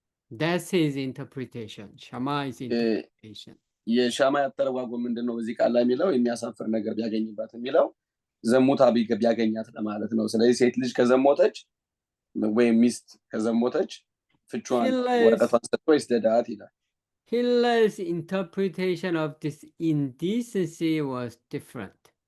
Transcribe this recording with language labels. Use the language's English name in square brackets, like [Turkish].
[English] That's his interpretation, Shammai's interpretation. [Amharic] የሻማይ አተረጓጎም ምንድነው እዚህ ቃል ላይ የሚለው የሚያሳፍር ነገር ቢያገኝባት የሚለው ዘሙታ ቢያገኛት ለማለት ነው። ስለዚህ ሴት ልጅ ከዘሞተች ወይ ሚስት ከዘሞተች ፍቹዋን ወረቀቷን ሰጥቶ ይስደዳት ይላል። [English] Hillel's interpretation of this indecency was different.